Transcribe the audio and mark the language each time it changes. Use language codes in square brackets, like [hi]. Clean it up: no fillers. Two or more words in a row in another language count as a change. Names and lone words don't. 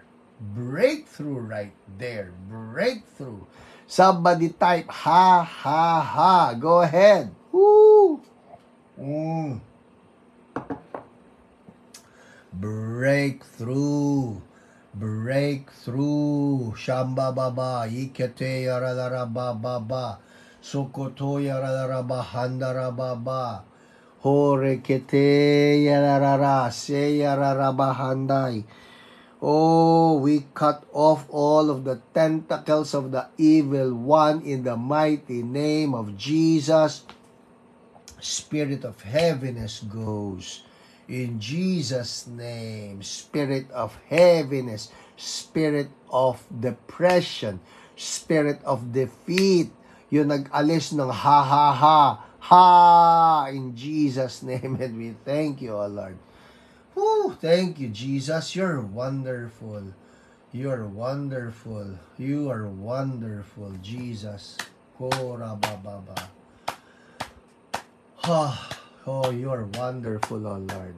[en] Breakthrough right there. Breakthrough. Somebody type, ha, ha, ha. Go ahead. Woo. Breakthrough. Breakthrough. Shamba baba. Ikete yaralara baba. Sokoto yaralara bahandara baba. Hore kete yararara. Se yarara bahandai. Oh, we cut off all of the tentacles of the evil one in the mighty name of Jesus. Spirit of heaviness goes. In Jesus' name, spirit of heaviness, spirit of depression, spirit of defeat, [tl] yung nag-alis ng ha, ha, ha, ha, [en] in Jesus' name, and we thank you, O Lord. Whew, thank you, Jesus. You're wonderful. You're wonderful. You are wonderful, Jesus. Kora baba. Oh, you are wonderful, oh Lord.